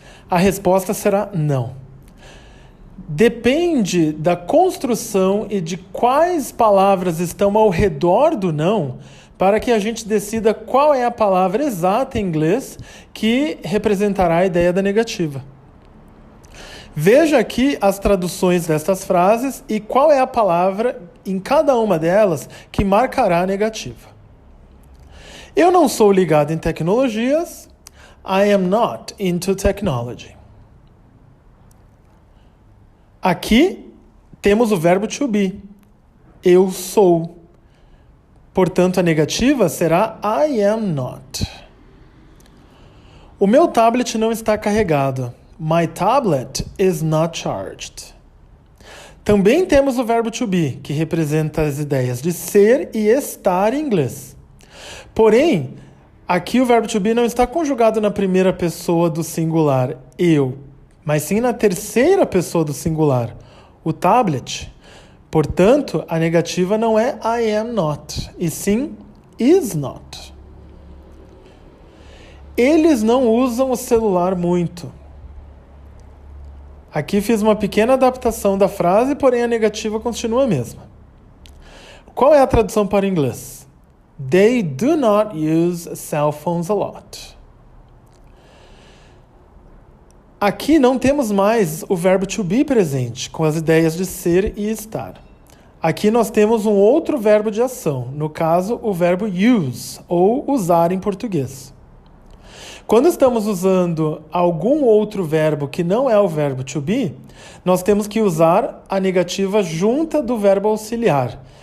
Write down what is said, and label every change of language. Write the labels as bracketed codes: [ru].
[pt] A resposta será não. Depende da construção e de quais palavras estão ao redor do não para que a gente decida qual é a palavra exata em inglês que representará a ideia da negativa. Veja aqui as traduções destas frases e qual é a palavra em cada uma delas que marcará a negativa. Eu não sou ligado em tecnologias. [en] I am not into technology. [pt] Aqui temos o verbo to be. Eu sou. Portanto, a negativa será I am not. O meu tablet não está carregado. [en] My tablet is not charged. [pt] Também temos o verbo to be, que representa as ideias de ser e estar em inglês. Porém, aqui o verbo to be não está conjugado na primeira pessoa do singular, eu, mas sim na terceira pessoa do singular, o tablet. Portanto, a negativa não é I am not, e sim is not. Eles não usam o celular muito. Aqui fiz uma pequena adaptação da frase, porém a negativa continua a mesma. Qual é a tradução para o inglês? [en] They do not use cell phones a lot. [pt] Aqui não temos mais o verbo to be presente, com as ideias de ser e estar. Aqui nós temos um outro verbo de ação, no caso, o verbo use, ou usar em português. Quando estamos usando algum outro verbo que não é o verbo to be, nós temos que usar a negativa junta do verbo auxiliar.